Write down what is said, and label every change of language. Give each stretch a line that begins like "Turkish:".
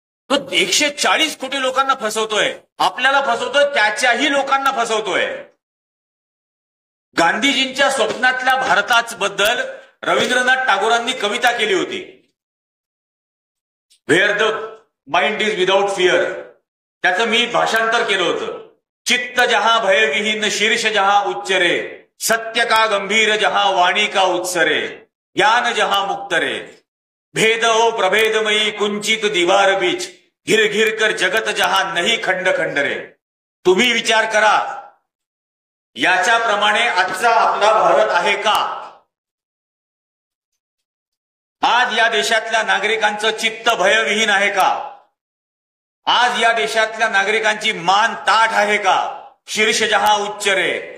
Marathi: तो 140 कोटी लोकांना फसवतोय, आपल्याला फसवतोय, त्याच्याही लोकांना फसवतोय. गांधीजींच्या स्वप्नातल्या भारताबद्दल रवींद्रनाथ टागोरांनी कविता केली होती,
English: Where the mind is without fear.
Marathi: त्याचं मी भाषांतर केलं होतं.
Hindi: चित्त जहां भयविहीन शीर्ष जहां उच्चरे, सत्य का गंभीर जहां वाणी का उत्सरे, ज्ञान जहां मुक्त रे, भेद हो प्रभेदमयी कुंचित दीवार बीच, घिर घिर कर जगत जहां नहीं खंड खंड रे.
Marathi: तुम्ही विचार करा, याच्याप्रमाणे आजचा आपला भारत आहे का? आज या देशातल्या नागरिकांचं चित्त भयविहीन आहे का? आज या देशातल्या नागरिकांची मान ताठ आहे का?
Hindi: शीर्ष जहां उच्च रे.